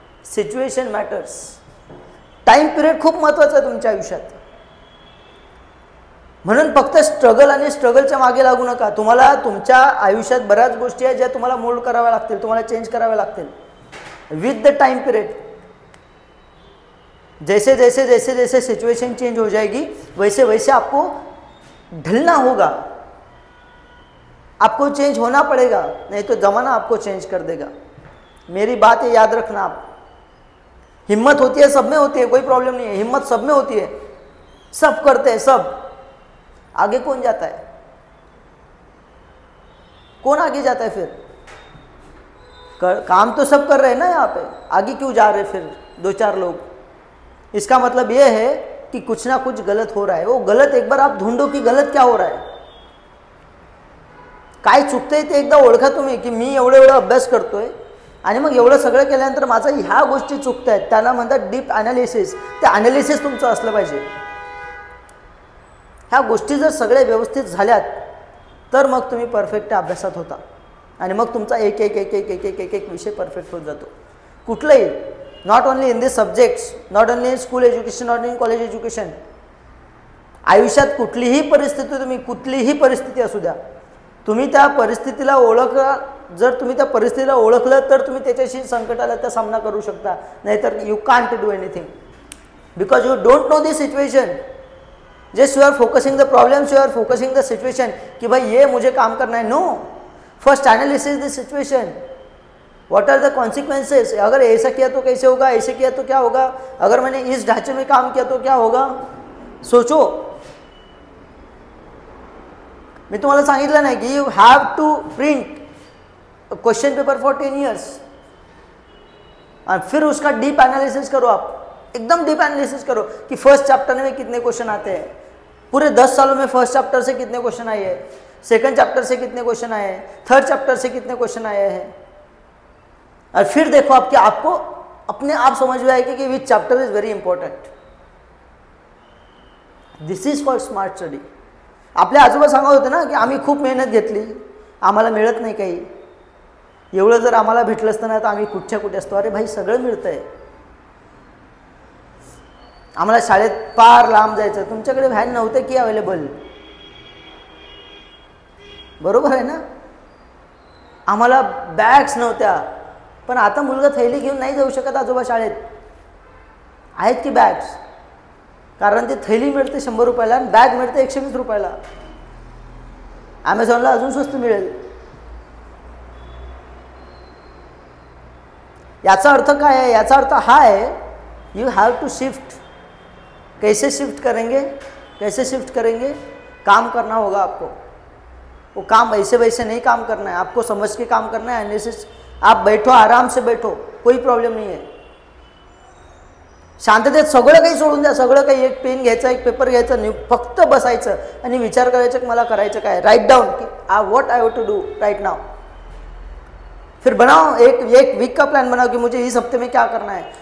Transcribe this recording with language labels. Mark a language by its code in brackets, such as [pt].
[en] Situation matters. [mr] Time period खूप महत्त्वाचा आहे तुमच्या आयुष्यात. म्हणून फक्त स्ट्रगल आणि स्ट्रगलच्या मागे लागू नका. तुम्हाला तुमच्या आयुष्यात बऱ्याच गोष्टी आहेत ज्या तुम्हाला मोल्ड कराव्या लागतील, तुम्हाला चेंज कराव्या लागतील [en] With the time period. [hi] जैसे जैसे जैसे जैसे सिचुएशन चेंज हो जाएगी वैसे वैसे आपको ढलना होगा, आपको चेंज होना पड़ेगा, नहीं तो ज़माना आपको चेंज कर देगा. मेरी बात है, याद रखना आप. हिम्मत होती है, सब में होती है, कोई प्रॉब्लम नहीं है. हिम्मत सब में होती है, सब करते हैं, सब. आगे कौन जाता है? कौन आगे जाता है फिर? काम तो सब कर रहे हैं ना यहाँ पे, आगे क्यों जा रहे फिर 2-4 लोग? इसका मतलब ये है कि कुछ ना कुछ गलत हो रहा है. वो गलत एक बार आप ढूंढो की गलत क्या हो रहा [mr] आहे, काय चुकतंय ते एकदा ओळखा तुम्ही की मी एवढा अभ्यास करतोय आणि मग एवढं सगळं केल्यानंतर माझा ह्या गोष्टी चुकतायत, त्याला म्हणतात डीप ॲनालिसिस. ते ॲनालिसिस तुमचं असलं पाहिजे. ह्या गोष्टी जर सगळ्या व्यवस्थित झाल्यात तर मग तुम्ही परफेक्ट अभ्यासात होता आणि मग तुमचा एक एक एक एक एक एक एक एक विषय परफेक्ट होत जातो. कुठलंही, [en] Not only in this subjects, not only in school education, not in college education. [mr] आयुष्यात कुठलीही परिस्थिती, तुम्ही कुठलीही परिस्थिती असू द्या, तुम्ही त्या परिस्थितीला ओळखा. जर तुम्ही त्या परिस्थितीला ओळखलं तर तुम्ही त्याच्याशी संकटाला त्या सामना करू शकता. नाहीतर [en] You can't do anything because you don't know the situation. Just you are focusing the problems, you are focusing the situation [hi] कि भाई ये मुझे काम करना है. [en] No, first analysis the situation. What are the consequences. [hi] अगर ऐसा किया तो कैसे होगा, ऐसे किया तो क्या होगा, अगर मैंने इस ढांचे में काम किया तो क्या होगा. सोचो. [mr] मी तुम्हाला सांगितलं नाही की [en] you have to print question paper for 10 years [hi] और फिर उसका डीप एनालिसिस करो. आप एकदम डीप एनालिसिस करो कि फर्स्ट चैप्टर में कितने क्वेश्चन आते हैं, पूरे 10 सालों में फर्स्ट चैप्टर से कितने क्वेश्चन आए हैं, सेकंड चैप्टर से कितने क्वेश्चन आए हैं, थर्ड चैप्टर से कितने क्वेश्चन आए हैं. और फिर देखो आपको अपने आप समझ में आएगी कि [en] Which chapter is very important. This is called smart study. [mr] आपल्या आजोबा सांगत होते ना की आम्ही खूप मेहनत घेतली, आम्हाला मिळत नाही काही. एवढं जर आम्हाला भेटलं असतं ना तर आम्ही कुठच्या कुठे असतो. अरे भाई, सगळं मिळतंय. आम्हाला शाळेत पार लांब जायचं, तुमच्याकडे व्हॅन नव्हते की अवेलेबल, बरोबर आहे ना. आम्हाला बॅग्स नव्हत्या, पण आता मुलगा थैली घेऊन नाही जाऊ शकत आजोबा शाळेत. आहेत की बॅग्स, कारण ती थैली मिळते 100 रुपयाला आणि बॅग मिळते 120 रुपयाला. ॲमेझॉनला अजून स्वस्त मिळेल. याचा अर्थ काय आहे, याचा अर्थ हा आहे [en] You have to shift. [hi] कैसे शिफ्ट करेंगे, कैसे शिफ्ट करेंगे, काम करना होगा आपको. वो काम ऐसे वैसे नहीं काम करना है, आपको समझ के काम करना है. एनालिसिस, आप बैठो, आराम से बैठो, कोई प्रॉब्लेम नहीं है. [mr] शांततेत सगळं काही सोडून द्या. सगळं काही, एक पेन घ्यायचा, एक पेपर घ्यायचा, फक्त बसायचं आणि विचार करायचं की मला करायचं काय. [en] Write down की what I have to do right now. [hi] फिर बनाओ एक वीक का प्लान बनाओ कि मुझे इस हफ्ते में क्या करना है.